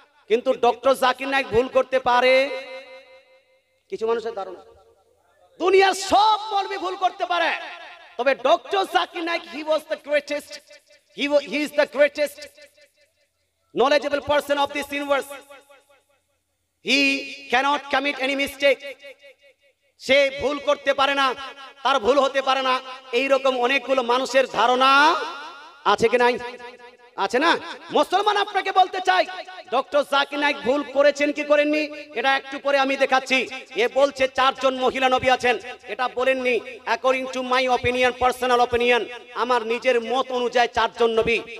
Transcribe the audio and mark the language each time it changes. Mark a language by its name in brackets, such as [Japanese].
[Bangla] কিন্তু ডক্টর জাকির নাইক ভুল করতে পারে। কিছু মানুষের ধারণা দুনিয়ার সব মৌলভী ভুল করতে পারে, তবে doctor Zakir Naik [English] He was the greatest, he is the greatest knowledgeable person of this universe. He cannot commit any mistake. [Bangla] সে ভুল করতে পারে না, তার ভুল হতে পারে না, এইরকম অনেকগুলো মানুষের ধারণা আছে কি নাই? আছে না? মুসলমান আপনাকে বলতে চাই, ডক্টর জাকির নাইক ভুল করেছেন কি করেননি এটা একটু পরে আমি দেখাচ্ছি। এ বলছে 4 জন মহিলা নবী আছেন, এটা বলেননি। [English] according to my opinion, personal opinion, [Bangla] আমার নিজের মত অনুযায়ী 4 জন নবী।